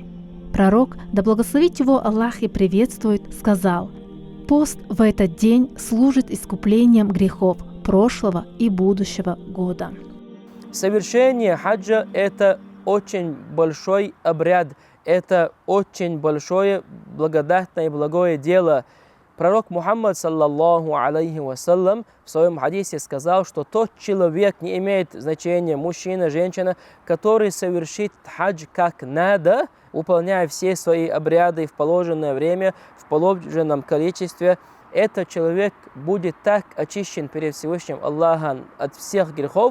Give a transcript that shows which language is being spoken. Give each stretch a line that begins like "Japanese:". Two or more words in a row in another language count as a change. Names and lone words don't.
Russian: Пророк, да благословит его Аллах и приветствует, сказал: «Пост в этот день служит искуплением грехов прошлого и будущего года». Совершение хаджа – это очень большой обряд, это очень большое благодатное и благое дело. Пророк Мухаммад,
Arabic: صلى الله عليه وسلم,
Russian: в своем хадисе сказал, что тот человек, не имеет значения, мужчина, женщина, который совершит хадж как надо, выполняя все свои обряды в положенное время, в положенном количестве, этот человек будет так очищен перед Всевышним Аллахом от всех грехов.